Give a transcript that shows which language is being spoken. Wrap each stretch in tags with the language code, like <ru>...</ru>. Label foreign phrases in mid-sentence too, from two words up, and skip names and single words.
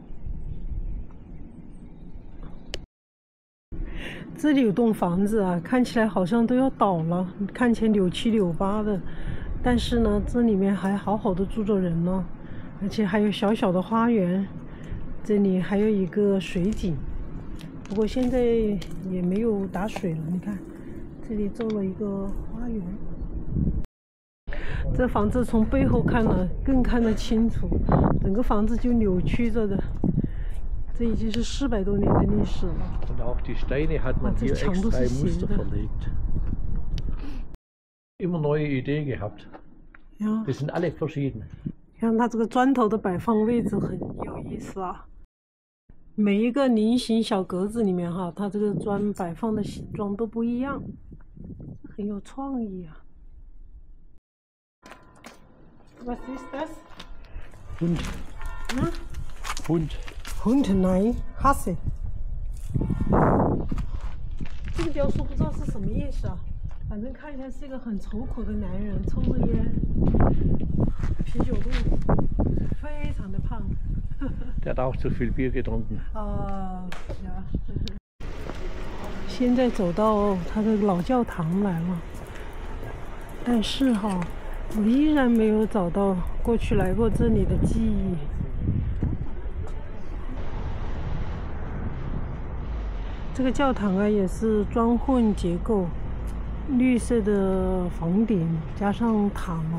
<zh>这里有栋房子啊，看起来好像都要倒了，看起来扭七扭八的，但是呢，这里面还好好的住着人呢，而且还有小小的花园，这里还有一个水井，不过现在也没有打水了。你看，这里做了一个花园。这房子从背后看了更看得清楚，整个房子就扭曲着的。这已经是400多年的历史了。</zh> <de>Und auch die Steine hat man hier extra im Muster verlegt. Immer neue Ideen gehabt. Ja. Die sind alle verschieden.</de> <zh>看它这个砖头的摆放位置很有意思啊。每一个菱形小格子里面哈，它这个砖摆放的形状都不一样，很有创意啊。</zh> <de>Was ist das? Hund. Hund, nein, hasse。</de> <zh>这个雕塑不知道是什么意思啊，反正看起来是一个很愁苦的男人，抽着烟，啤酒肚，非常的胖。</zh> <de>Der hat auch zu viel Bier getrunken. 呀。</de> <zh>现在走到他的老教堂来了，但是哈，我依然没有找到过去来过这里的记忆。这个教堂啊，也是砖混结构，绿色的房顶加上塔楼。</zh>